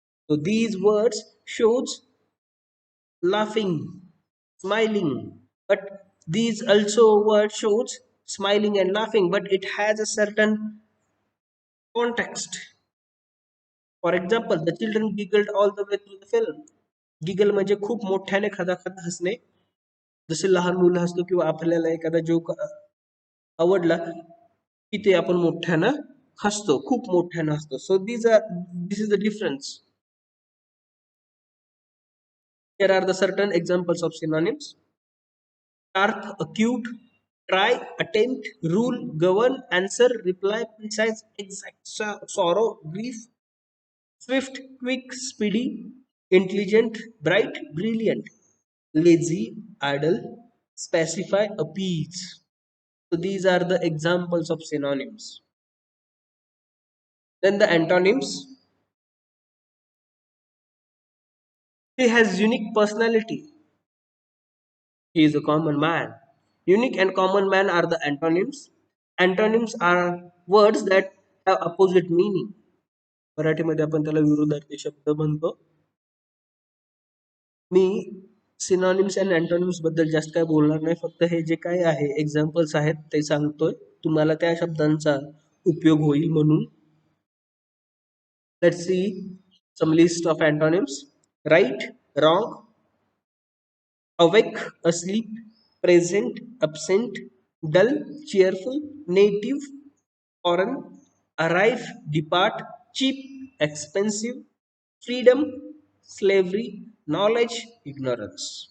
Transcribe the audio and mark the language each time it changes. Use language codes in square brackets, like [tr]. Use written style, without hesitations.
[en] So these words shows laughing, smiling, but these also word shows smiling and laughing, but it has a certain context. For example, the children giggled all the way through the film. [mr] Giggle म्हणजे खूप मोठ्याने खदाखद हसणे, जसे लहान मुलं हसतो किंवा आपल्याला एखादा जोक आवडला की ते आपण मोठ्यानं हसतो, खूप मोठ्यानं हसतो. [en] So this is the difference. Here are the certain examples of synonyms: sharp, acute, try, attempt, rule, govern, answer, reply, precise, exact, sorrow, grief, swift, quick, speedy, intelligent, bright, brilliant, lazy, idle, specify, appease. So these are the examples of synonyms. Then the antonyms. He has unique personality. He is a common man. Unique and common man are the antonyms. Antonyms are words that have opposite meaning. [mr] मराठीमध्ये आपण त्याला विरुद्धार्थी शब्द म्हणतो. मी synonyms and antonyms बद्दल जास्त काय बोलणार नाही, फक्त हे जे काय आहे एक्झाम्पल्स आहेत ते सांगतोय, तुम्हाला त्या शब्दांचा उपयोग होईल म्हणून. [en] Let's see some list of antonyms. Right, wrong, awake, asleep, present, absent, dull, cheerful, native, foreign, arrive, depart, cheap, expensive, freedom, slavery, knowledge, ignorance.